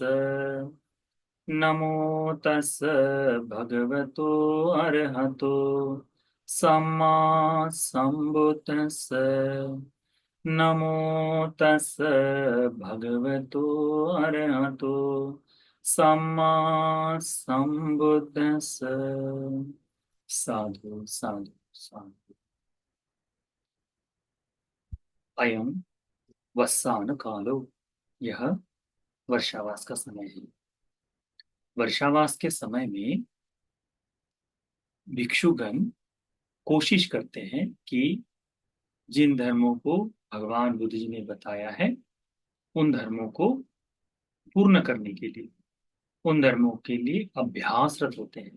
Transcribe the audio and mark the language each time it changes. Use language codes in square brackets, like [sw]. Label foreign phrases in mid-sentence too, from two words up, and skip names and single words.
[pi] नमो तस् भगवतो अरहतो सम्मा सम्बुद्धस्स। नमो तस् भगवतो अरहतो सम्मा सम्बुद्धस्स। साधु साधु साधु। अयम वस्सान कालो, [hi] यह वर्षावास का समय है। वर्षावास के समय में भिक्षुगण कोशिश करते हैं कि जिन धर्मों को भगवान बुद्ध जी ने बताया है उन धर्मों को पूर्ण करने के लिए, उन धर्मों के लिए अभ्यासरत होते हैं।